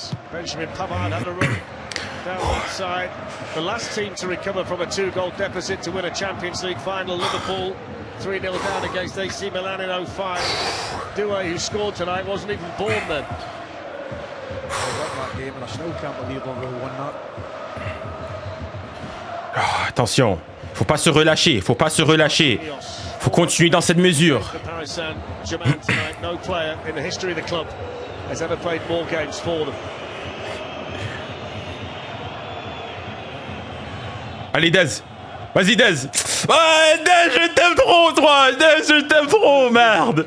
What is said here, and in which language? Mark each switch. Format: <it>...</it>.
<en>Benjamin Pavard had a run down one side. The last team to recover from a 2-goal deficit to win a Champions League final, Liverpool 3-0 down against AC Milan in 2005. 𝙀𝙀, who scored tonight, wasn't even born then. I love that game and I still can't believe Liverpool won that.</en> <fr>Oh, attention, faut pas se relâcher, faut pas se relâcher. Faut continuer dans cette mesure.</fr> <en>The Paris Saint-Germain tonight, no player in the history of the club has ever played more games for them.</en> <fr>Allez Dez, vas-y Dez. Ouais Dez, je t'aime trop toi, Dez, je t'aime trop, merde.</fr>